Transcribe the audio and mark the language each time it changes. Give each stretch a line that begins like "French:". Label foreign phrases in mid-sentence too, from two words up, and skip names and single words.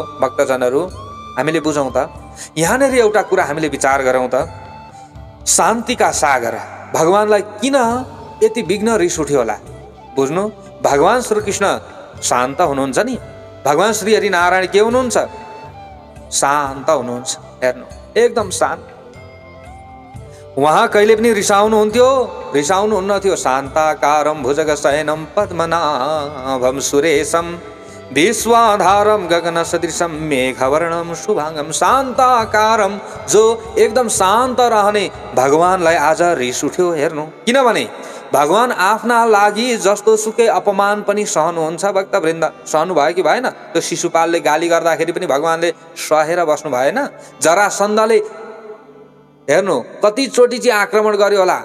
Nepali: भक्तजनहरू, हामीले बुझौँ त, यहाँनिर एउटा कुरा हामीले विचार गरौँ त, शान्तिका सागर भगवानलाई किन यति विघ्न रिस उठ्यो होला? बुझ्नु, भगवान श्रीकृष्ण शान्त हुनुहुन्छ नि। भगवान श्री हरि नारायण के हुनुहुन्छ? शान्त हुनुहुन्छ। हेर्नु, एकदम शान्त। उहाँ कहिले पनि रिसाउनुहुन्थ्यो? रिसाउनुहुन्न थियो।
Sanskrit: शान्ताकारं भुजगशयनं पद्मनाभं सुरेशं विश्वाधारं गगनसदृशं मेघवर्णं शुभांगं। शान्ताकारं,
Nepali: जो एकदम शान्त रहने भगवानलाई आज रिस उठ्यो। हेर्नु, किनभने भगवान आफ्ना लागि जस्तो सुकै अपमान पनि सहनुहुन्छ। भक्तवृन्द, सहनु भयो कि भएन? त्यो शिशुपालले गाली गर्दाखेरि पनि भगवानले सहेर बस्नु भएन? जरासन्धले हेर्नु कतिचोटि चाहिँ आक्रमण गर्यो होला?